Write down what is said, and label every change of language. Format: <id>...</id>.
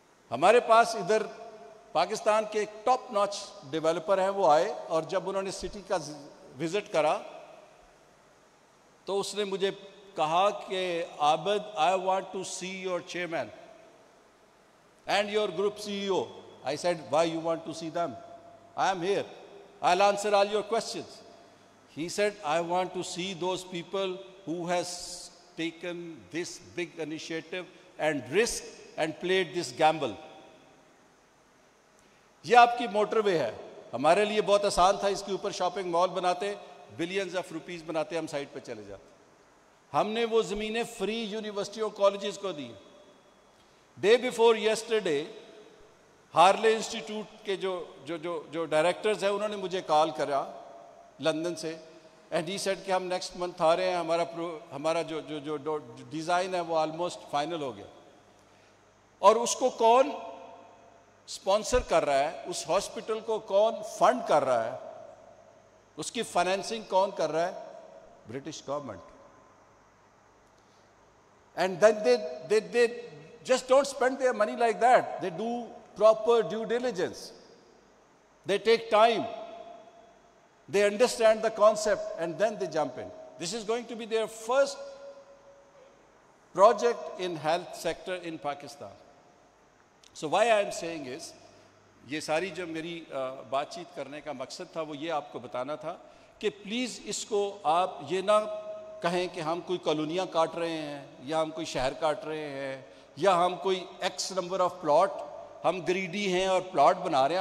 <ur>ہمارے پاس ادھر پاکستان کے ایک ٹاپ ناچ ڈیولپر ہیں, وہ آئے اور جب انہوں نے سٹی کا وزٹ کرا تو اس نے مجھے کہا کہ عابد,</ur> <en>I want to see your chairman and your group CEO. I said, why you want to see them? I am here. I'll answer all your questions. He said, I want to see those people who has taken this big initiative and risk and played this gamble.</en> <ur>یہ آپ کی motor وے ہے. ہمارے لیے بہت آسان تھا, اس کے اوپر شاپنگ مال بناتے, بلینز آف روپیز بناتے, ہم سائٹ پہ چلے جاتے. ہم نے وہ زمینیں فری یونیورسٹیوں کالجز کو دی.</ur> <en>day before yesterday</en> <ur>Harley institute کے جو ڈائریکٹرز ہیں انہوں نے مجھے کال کرا لندن سے,</ur> <en>and he said</en> <ur>کہ ہم نیکسٹ منتھ آ رہے ہیں, ہمارا جو ڈیزائن ہے وہ آلموسٹ فائنل ہو گیا. اور اس کو کون اسپانسر کر رہا ہے, اس ہاسپٹل کو کون فنڈ کر رہا ہے, اس کی فائنینسنگ کون کر رہا ہے؟ British government.</ur> <en>And then they just don't spend their money like that. They do proper due diligence. They take time. They understand the concept and then they jump in. This is going to be their first project in health sector in Pakistan. So why I am saying is,</en> <ur>یہ ساری جو میری بات چیت کرنے کا مقصد تھا وہ یہ آپ کو بتانا تھا کہ پلیز اس کو آپ یہ نہ کہیں کہ ہم کوئی کالونیاں کاٹ رہے ہیں یا ہم کوئی شہر کاٹ رہے ہیں یا ہم کوئی ایکس نمبر آف پلاٹ ہم گریڈی ہیں اور پلاٹ بنا رہے ہیں.</ur>